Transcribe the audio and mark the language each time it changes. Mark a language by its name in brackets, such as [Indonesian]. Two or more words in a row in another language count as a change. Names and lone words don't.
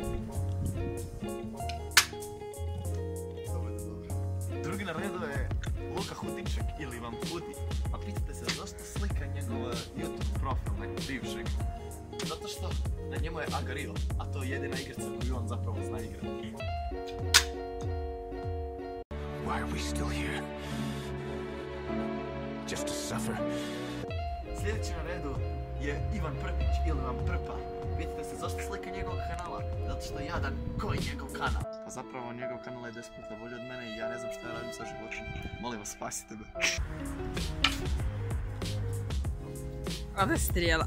[Croatian] Drugi na redu je Luka Hutiček ili vam Huti. A pitate se, zašto slika njegov YouTube profil nekog bivšeg? Zato što na njemu je Agario, a to je jedina igrica koju on zapravo zna igrati. [English] Why are we still here? Just to suffer. [Croatian] Sljedeći na redu je Ivan Prpić ili vam Prpa. Pitate se zašto slika njegovog kanala? Zato što je jadan koji njegov kanal. Pa zapravo njegov kanal je 10 puta bolji od mene i ja ne znam šta ja radim sa životom. Molim vas, spasite me. Ode strijela.